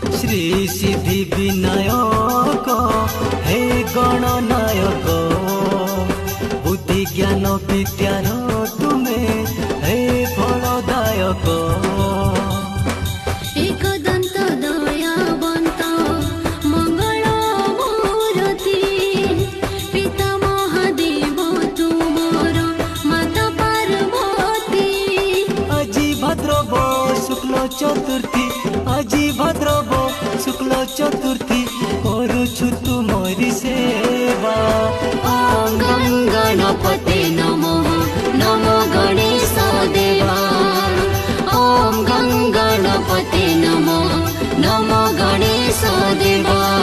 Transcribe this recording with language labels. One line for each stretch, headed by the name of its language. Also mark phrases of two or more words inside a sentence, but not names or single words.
Assamese: ৰিদ্ধি সিদ্ধি বিনায়ক হে গণনায়ক বুদ্ধি জ্ঞান বিদ্যাৰ তুমে হে ফলদায়ক একদন্ত দয়াৱন্ত মংগল মূৰ্তি পিতা মহাদেৱ তুমৰ মাতা পাৰ্বতী আজি ভাদ্রব শুক্ল চতুর্থী আজি ভাদ্রব শুক্ল চতুর্থী করুছু তুমরি সেবা
Sanskrit: ओम गं गणपते नमः नमो गणेश देवा ओम गं गणपते नमः नमो गणेश देवा।